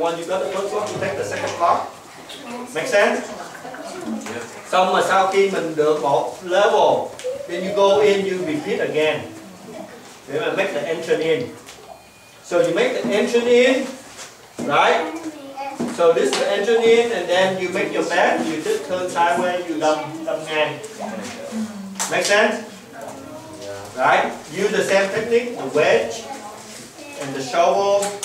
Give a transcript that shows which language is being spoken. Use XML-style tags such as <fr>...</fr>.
<en>Once you got the first block, you take the second block. Make sense?</en> <vi>Xong mà sau khi mình được một level,</vi> <en>then you go in, you repeat again.</en> <vi>Để mà</vi> <en>make the entrance in. So you make the entrance in, right? So this is the entrance in, and then you make your bend. You just turn sideways, you</en> <vi>đâm ngang.</vi> <en>Make sense? Right? Use the same technique, the wedge and the shovel.</en>